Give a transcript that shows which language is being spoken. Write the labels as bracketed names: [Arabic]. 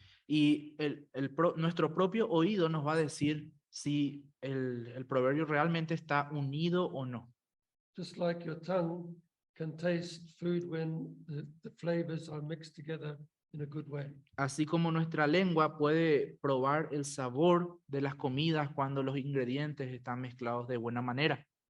[Spanish] Y nuestro propio oído nos va a decir si el proverbio realmente está unido o no. [English] Just like your tongue can taste food when the flavors are mixed together in a good way. [Spanish] Así como nuestra lengua puede probar el sabor de las comidas cuando los ingredientes están mezclados de buena manera.